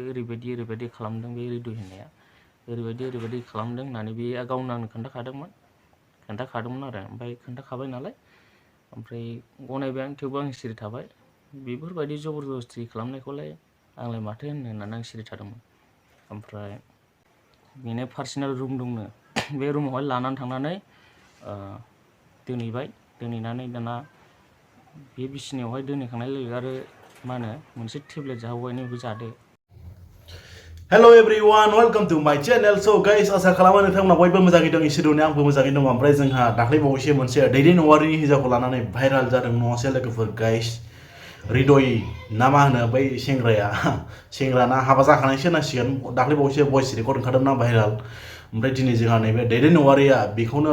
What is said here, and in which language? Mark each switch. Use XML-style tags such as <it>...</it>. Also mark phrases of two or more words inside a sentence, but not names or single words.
<brx>ओरैबायदि खालामदों बे रिदु होननाया ओरैबायदि खालामदों होननानै बे गावनो आंनो खोन्थाखादोंमोन आरो ओमफ्राय खोन्थाखाबाय नालाय ओमफ्राय गनायबाय आं थेवबो आं सिरि थाबाय बेफोरबायदि जबरदस्ति खालामनायखौलाय आंलाय माथो होननानै आं सिरि थादोंमोन ओमफ्राय बेनो</brx> <en>personal room</en> <brx>दंनो बे रुमावहाय लानानै थांनानै दोनहैनानै दाना बे बिसिनायावहाय दोनहैखांनाय लोगो आरो मा होनो मोनसे टेब्लेट जाहोबाय बेखौ जादो</brx> <en>Hello everyone, welcome to my channel. So guys,</en> <brx>आसा खालामो नोंथांमोना बयबो मोजाङै दं इसोरनि आंबो मोजाङै दं ओमफ्राय जोंहा दाख्लै बावैसो मोनसे दैदेन औवारिनि हिनजावखौ लानानै भाइराल जादों नङासै लोगोफोर गाइस हृदय ना मा होनो बै सेंग्राना हाबा जाखानायसो होनांसिगोन दाख्लै बावैसो</brx> <en>voice record</en> <brx>ओंखारदोंना भाइराल ओमफ्राय दिनै जोंहा नैबे दैदेन औवारिया बेखौनो</brx>